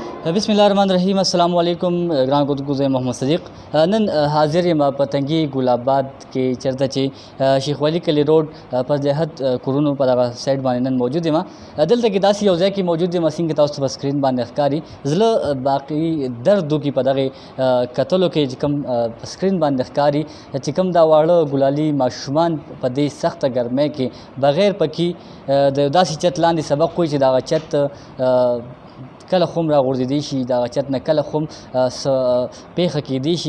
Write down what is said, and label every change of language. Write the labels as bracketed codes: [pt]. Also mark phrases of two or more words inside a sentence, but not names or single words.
[ar] بسم الله الرحمن الرحيم السلام عليكم [ps] ग्राम गुज़ मोहम्मद सदीक़ نن حاضر یم په تنګي ګل آباد کې چېرته چې شیخ ولی کلی روډ پر جهت کورونو په دغه سایډ باندې نن موجود یم. دلته کې داسې یو ځای کې موجود یم څنګه تاسو ته په سکرین باندې ښکاري. زړه باقي درد وکړي په دغه کتلو کې چې کوم په سکرین باندې ښکاري چې کوم دا واړه ګلالي ماشومان په دې سخته ګرمۍ کې بغیر پکې د داسې چت لاندې سبق کوي چې دغه چت کله خو راغورځېدی شي، دغه چت نه کله خو پیښه کېدی شي.